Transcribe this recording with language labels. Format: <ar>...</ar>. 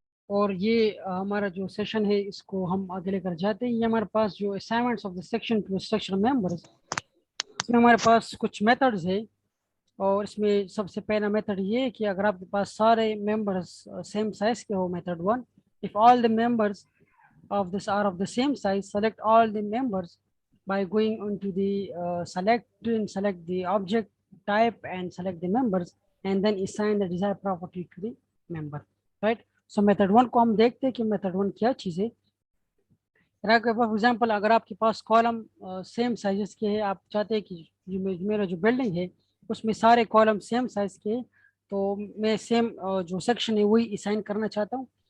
<ur>اور یہ ہمارا جو سیشن ہے اس کو ہم آگے لے کر جاتے ہیں. یہ ہمارے پاس جو assignments of the section to structure members, اس میں ہمارے پاس کچھ میتھڈز ہے. اور اس میں سب سے پہلا میتھڈ یہ ہے کہ اگر آپ کے پاس سارے ممبرس سیم سائز کے ہو، method 1،</ur> <en>if all the members of this are of the same size, select all the members by going onto the select the object type and select the members and then assign the desired property to the member, right?</en> <ur>So method 1 کو ہم دیکھتے ہیں کہ method 1 کیا چیز ہے. For example اگر آپ کے پاس کالم سیم سائزز کے ہیں، آپ چاہتے ہیں کہ میرا جو بلڈنگ ہے اس میں سارے کالم سیم سائز کے ہیں، تو میں سیم جو سیکشن ہے وہی اسائن کرنا چاہتا ہوں.</ur>